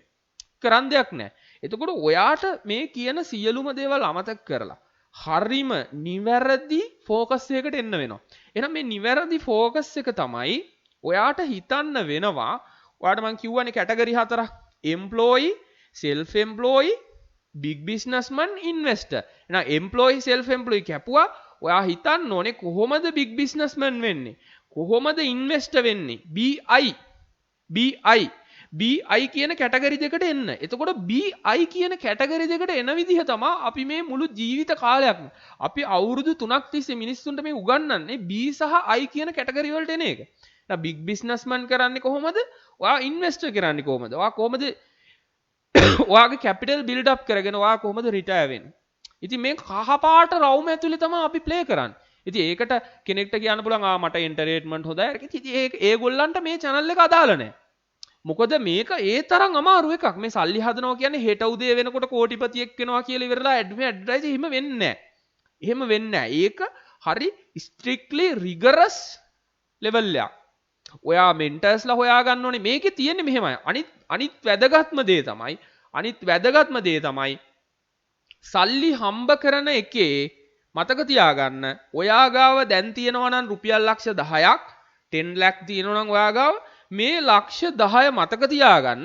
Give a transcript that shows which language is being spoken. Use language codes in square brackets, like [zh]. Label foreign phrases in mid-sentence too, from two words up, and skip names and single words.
[si] කරන්න දෙයක් නැහැ. එතකොට ඔයාට මේ කියන සියලුම දේවල් අමතක කරලා හරිම නිවැරදි ફોකස් එකකට එන්න වෙනවා. එහෙනම් මේ නිවැරදි ફોකස් එක තමයි ඔයාට හිතන්න වෙනවා. ඔයාට මම කියවනේ කැටගරි හතරක්. එම්ප්ලොයි, [en] self employee, big businessman, investor. [si] එහෙනම් එම්ප්ලොයි, [en] self employee [si] කැපුවා ඔයා හිතන්න ඕනේ කොහොමද [en] big businessman [si] වෙන්නේ? කොහොමද investor වෙන්නේ? BI කියන කැටගරි දෙකට එන්න. එතකොට BI කියන කැටගරි දෙකට එන විදිහ තමයි අපි මේ මුළු ජීවිත කාලයක්ම අපි අවුරුදු 3ක් තිස්සේ මිනිස්සුන්ට මේ උගන්වන්නේ B සහ I කියන කැටගරි වලට එන එක. දැන් [en] big businessman [si] කරන්නේ කොහොමද? ඔයා investor කරන්නේ කොහොමද? ඔයා කොහොමද ඔයාගේ [en] capital build up [si] කරගෙන ඔයා කොහොමද retire වෙන්නේ? ඉතින් මේ කහපාට රවුම ඇතුලේ තමයි අපි play කරන්නේ. ඉතින් ඒකට කෙනෙක්ට කියන්න පුළුවන් මට entertainment හොඳයි. ඉතින් ඒගොල්ලන්ට මේ channel එක අදාළ නැහැ. මොකද මේක ඒ තරම් අමාරු එකක්. මේ සල්ලි හදනවා කියන්නේ හෙට උදේ වෙනකොට කෝටිපතියෙක් වෙනවා කියලා ඉවරලා ඇඩ්වර්ටයිස් එහෙම වෙන්නේ නැහැ. ඒක හරි [en] strictly rigorous level [si] එකක්. ඔයා mentors ලා හොයා ගන්න ඕනේ. මේකේ තියෙන්නේ මෙහෙමයි. අනිත් වැදගත්ම දේ තමයි සල්ලි හම්බ කරන එකේ මතක තියාගන්න. ඔයා ගාව දැන් තියෙනවා නම් රුපියල් ලක්ෂ 10ක් 10 lakh තියෙනවා නම් ඔයා ගාව මේ ලක්ෂ 10 මතක තියාගන්න.